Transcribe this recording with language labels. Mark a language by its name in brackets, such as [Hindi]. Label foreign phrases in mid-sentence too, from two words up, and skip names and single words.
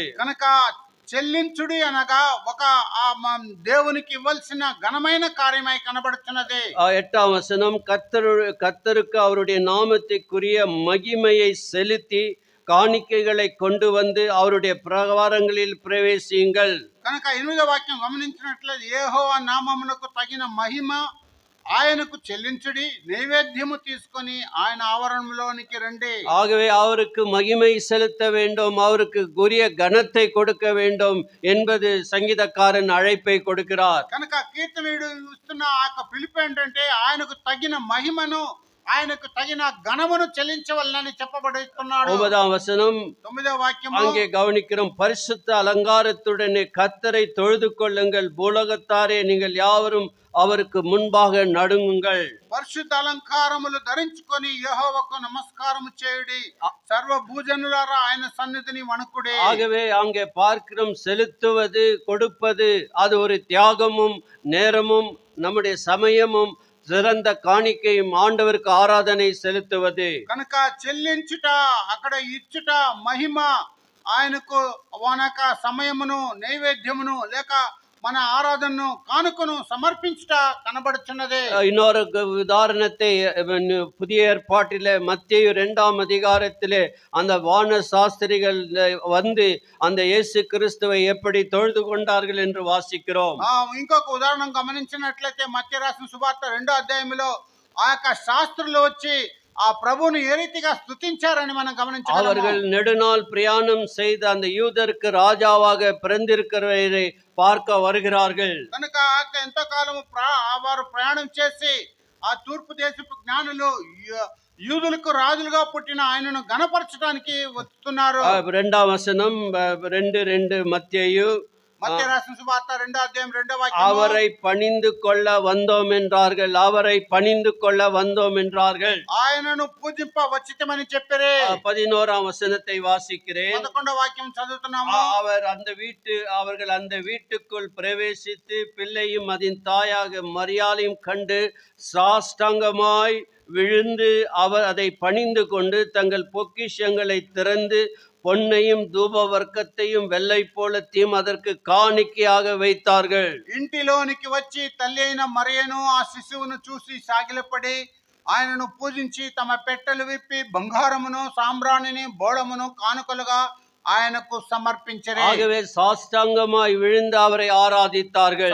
[Telugu] కనుక చెల్లించుడి అనగా ఒక దేవునికి ఇవ్వాల్సిన ఘనమైన కార్యమై కనబడుతున్నది. [Tamil] 8ஆம் வசனம், கர்த்தருக்கு அவருடைய நாமத்திற்குரிய மகிமையை செலுத்தி காணிக்கைகளை கொண்டு வந்து அவருடைய பிரகாரங்களில் பிரவேசியுங்கள். [Telugu] కనుక 8వ వాక్యం గమనించినట్లయితే, యెహోవా నామమునకు తగిన మహిమ ఆయనకు చెల్లించుడి, నైవేద్యము తీసుకొని ఆయన ఆవరణంలోనికి రండి. [Tamil] ஆகவே அவருக்கு மகிமை செலுத்த வேண்டும், அவருக்கு உரிய கனத்தை கொடுக்க வேண்டும் என்பது சங்கீதக்காரன் அழைப்பை கொடுக்கிறார். [Telugu] కనుక కీర్తనీయుడు ఇస్తున్న ఆ పిలుపు ఏంటంటే ఆయనకు తగిన మహిమను, ఆయనకు తగిన ఘనమును చెల్లించవలనని చెప్పబడుతున్నాడు. [Tamil] 9ஆம் வசனம் [Telugu] 9వ వాక్యము, [Tamil] அங்கே கவனிக்கிறோம். பரிசுத்த அலங்காரத்துடனே கர்த்தரை தொழுது கொள்ளுங்கள், பூலோகத்தாரே நீங்கள் யாவரும் அவருக்கு முன்பாக நடுங்குங்கள். [Telugu] పరిశుద్ధ అలంకారములు ధరించుకొని యెహోవాకు నమస్కారము చేయుడి, సర్వ భూజనులారా ఆయన సన్నిధిని వణుకుడి. [Tamil] ஆகவே அங்கே பார்க்கிறோம், செலுத்துவது, கொடுப்பது, அது ஒரு தியாகமும் நேரமும் நம்முடைய சமயமும் சிறந்த காணிக்கையும் ஆண்டவருக்கு ஆராதனை செலுத்துவது. [Telugu] కనుక చెల్లించుట, అక్కడ ఇచ్చుట, మహిమ, ఆయనకు మన యొక్క సమయమును నైవేద్యమును లేక మన ఆరాధనను కానుకను సమర్పించుట కనబడుచున్నది. [Tamil] இன்னொரு உதாரணத்தை புதிய ஏற்பாட்டிலே மத்தேயு 2ஆம் அதிகாரத்திலே அந்த வான சாஸ்திரிகள் வந்து அந்த இயேசு கிறிஸ்துவை எப்படி தொழுது கொண்டார்கள் என்று வாசிக்கிறோம். [Telugu] ఇంకొక ఉదాహరణ గమనించినట్లయితే మత్తయి రాసిన సువార్త 2వ అధ్యాయంలో ఆ యొక్క శాస్త్రులు వచ్చి ఆ ప్రభువును ఏ రీతిగా స్తుతించారని మనం గమనించగలము. [Tamil] அவர்கள் நெடுநாள் பிரயாணம் செய்து அந்த யூதருக்கு ராஜாவாக பிறந்திருக்கிறவரை பார்க்க வருகிறார்கள். [Telugu] కనుక ఎంతో కాలము వారు ప్రయాణం చేసి ఆ తూర్పు దేశపు జ్ఞానులు యూదులకు రాజులుగా పుట్టిన ఆయనను గణపరచడానికి వస్తున్నారు. [Tamil] 2ஆம் வசனம் 2:2 மத்தேயு [Telugu] మత్తయి రాసిన సువార్త 2వ అధ్యాయం 2వ వాక్యం. [Tamil] அவரை பணிந்து கொள்ள வந்தோம் என்றார்கள். அவரை பணிந்து கொள்ள வந்தோம் என்றார்கள். [Telugu] ఆయనను పూజింప వచ్చితమని చెప్పారే. [Tamil] 11ஆம் வசனத்தை வாசிக்கிறேன். [Telugu] 11వ వాక్యం చదువుతున్నాము. [Tamil] அவர்கள் அந்த வீட்டுக்குள் பிரவேசித்து பிள்ளையும் அதன் தாயாக மரியாதையும் கண்டு சாஷ்டாங்கமாய் விழுந்து அவர் அதை பணிந்து கொண்டு தங்கள் பொக்கிஷங்களை திறந்து பொன்னையும் தூப வர்க்கத்தையும் வெள்ளை போலத்தையும் அதற்கு காணிக்கையாக வைத்தார்கள். [Telugu] ఇంటిలోనికి వచ్చి తల్లి అయిన మరియను ఆ శిశువును చూసి సాగిలపడి ఆయనను పూజించి తమ పెట్టెలు విప్పి బంగారమును సాంబ్రాణిని బోళమును కానుకలుగా ఆయనకు సమర్పించరే. [Tamil] ஆகவே சாஷ்டாங்கமாய் விழுந்து அவரை ஆராதித்தார்கள்.